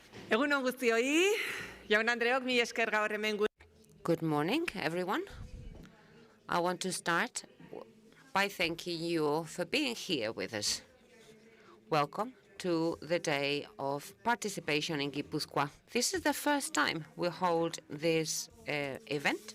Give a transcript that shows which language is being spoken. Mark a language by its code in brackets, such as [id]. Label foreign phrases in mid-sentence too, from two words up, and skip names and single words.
[eu] Egunon guztioi, jaun Andreok, mi esker gaur hemen [en] Good morning, everyone. I want to start by thanking you all for being here with us. Welcome to the day of participation in Gipuzkoa. This is the first time we hold this event.